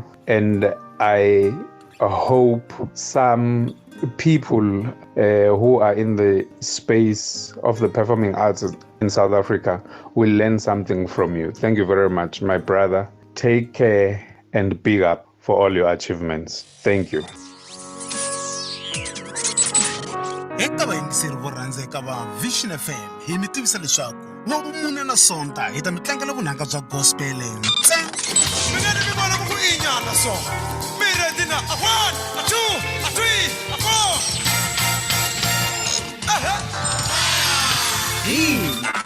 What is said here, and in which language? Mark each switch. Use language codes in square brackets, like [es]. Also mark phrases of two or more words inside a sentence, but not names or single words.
[en] And I hope some people who are in the space of the performing arts in South Africa will learn something from you. Thank you very much, my brother. Take care and big up for all your achievements. Thank you. [ts] Eka vaingiseri vo rhandzeka va Vision FM hi mi tivisa leswaku N'wamune na Sonta hi ta mi tlangela vunanga bya gospel ntsena. Mi nga ni vona ku inyana so. Mi ready na? A 1, a 2, a 3, a 4.